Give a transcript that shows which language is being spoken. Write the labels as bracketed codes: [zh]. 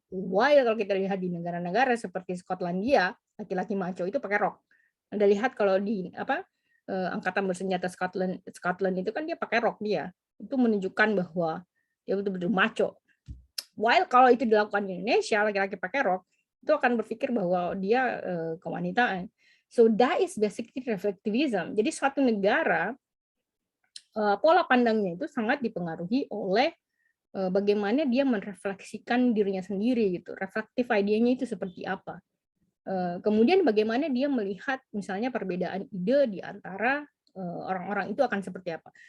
[id] While kalau kita lihat di negara-negara seperti Skotlandia, laki-laki maco itu pakai rok. Anda lihat kalau di angkatan bersenjata Scotland itu kan dia pakai rok dia. Itu menunjukkan bahwa dia betul-betul maco. While kalau itu dilakukan di Indonesia, laki-laki pakai rok, itu akan berpikir bahwa dia kewanitaan. [en] So that is basically reflectivism. [id] Jadi suatu negara pola pandangnya itu sangat dipengaruhi oleh bagaimana dia merefleksikan dirinya sendiri gitu. Reflective idea-nya itu seperti apa. Kemudian bagaimana dia melihat misalnya perbedaan ide di antara orang-orang itu akan seperti apa.